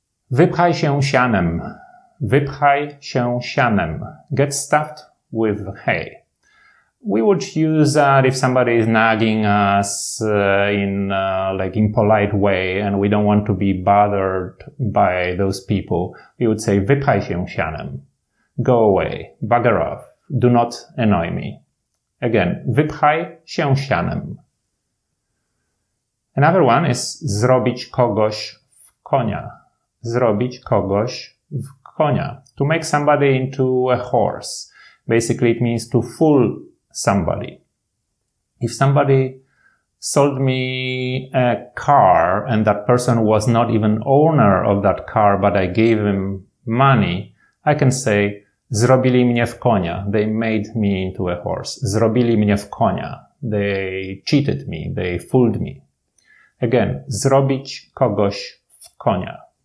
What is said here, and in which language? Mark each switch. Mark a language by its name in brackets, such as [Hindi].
[Polish] Wypchaj się sianem. Wypchaj się sianem. [English] Get stuffed with hay. We would use that if somebody is nagging us in polite way and we don't want to be bothered by those people. We would say [Polish] wypchaj się sianem. [English] Go away. Bugger off. Do not annoy me. Again, [Polish] wypchaj się sianem. [English] Another one is [Polish] zrobić kogoś w konia. Zrobić kogoś w konia. [English] To make somebody into a horse. Basically it means to fool somebody. If somebody sold me a car and that person was not even owner of that car, but I gave him money, I can say, [Polish] zrobili mnie w konia. [English] They made me into a horse. [Polish] Zrobili mnie w konia. [English] They cheated me. They fooled me. Again, [Polish] zrobić kogoś w konia.